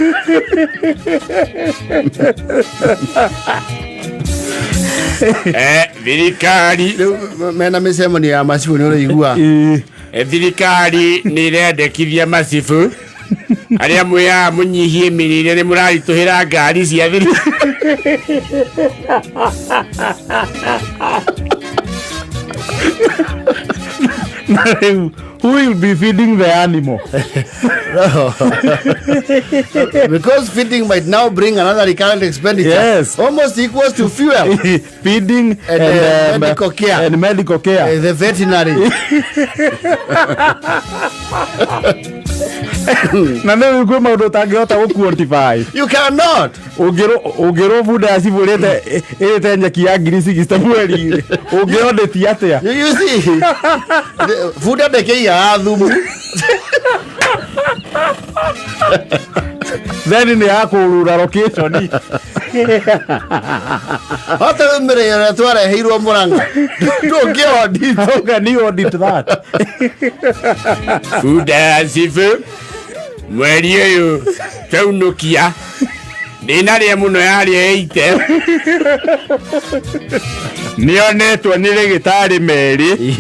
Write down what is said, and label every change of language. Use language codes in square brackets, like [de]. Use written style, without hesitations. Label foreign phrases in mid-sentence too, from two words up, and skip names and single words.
[ki] Thirikari mena micemanio ya Macibu ni uraigua. Thirikari nĩ irendekithia Macibu aria mweya munyihie mirire ni murarituhira ngari cia thirikari. [en] Who will be feeding the animal? Because feeding might now bring another recurrent expenditure. Yes. Almost equals to fuel. Feeding and medical care. And medical care. The veterinary. [ki] Na nĩ kwĩ maũndũ ũtangĩhota gũ-quantify. [en] You cannot. [ki] Ũngĩrwo funda ya Cibu ĩrĩte nyeki ya ngiri 60 mweri-inĩ. Ũngĩondetie atĩa? [en] You see. [ki] Funda ndekĩiga thumu. Then nĩ ya kũrura location. Hata ũmĩrĩre twareheirwo Mũrang'a. Ndũngĩ-audit. [en] How can you audit that? [ki] Funda ya Cibu mweri ũyũ twaunũkia ndĩnarĩa mũno yarĩa 80. Nĩonetwo nĩ rĩgĩtarĩ merĩ.